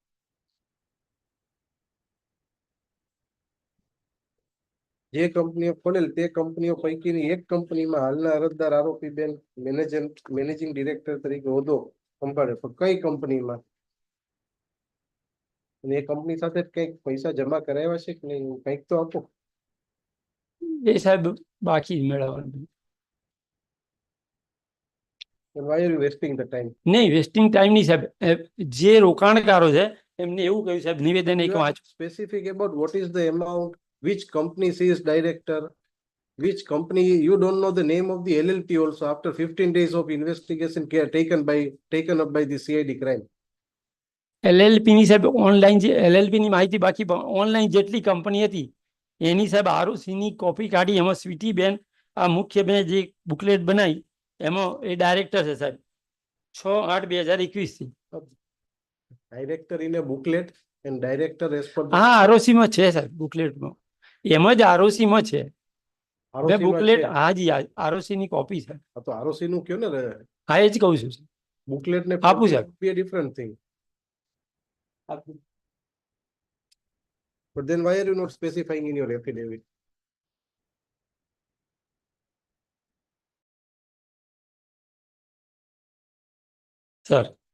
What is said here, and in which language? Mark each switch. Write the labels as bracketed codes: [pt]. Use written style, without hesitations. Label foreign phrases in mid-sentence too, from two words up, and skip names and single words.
[gu] જે કંપનીઓ ખોલેલ તે કંપનીઓ પૈકીની એક કંપનીમાં હાલના અરજદાર આરોપીબેન [en] managing director [gu] તરીકે હોદ્દો સંભાળે. તો કઈ કંપનીમાં? અને એ કંપની સાથે કંઈક પૈસા જમા કરાવ્યા છે કે નહીં? કંઈક તો આપો. એ સાહેબ બાકી મેળવવાનું. [en] Why are you wasting the time? [gu] નહીં, [en] wasting time [gu] નહીં સાહેબ. જે રોકાણકારો છે એમને એવું કહ્યું સાહેબ, નિવેદન એક [en] You are [gu] વાંચો. [en] specific about what is the amount, which company she is director, which company. You don't know the name of the LLP also after 15 days of investigation care taken up by the CID crime. [gu] LLP ની સાહેબ ઓનલાઈન જે LLP ની માહિતી બાકી, ઓનલાઈન જેટલી કંપની હતી એની સાહેબ ROC ની કોપી કાઢી. એમાં સ્વીટીબેન આ મુખ્ય બેન જે બુકલેટ બનાવી એમાં એ ડાયરેક્ટર છે સાહેબ 6/8/2021 થી. [en] Director in a booklet and director as per the [gu] હા, ROC માં છે સાહેબ. બુકલેટમાં એમ જ ROC માં છે. ROC માં બુકલેટ છે. હાજી, ROC ની કોપી છે. આ તો ROC નું કયો ને હા, એ જ કહું છું. booklet ને આપું copy સાહેબ. [en] would be a different thing. But then why are you not specifying in your affidavit? [gu] સર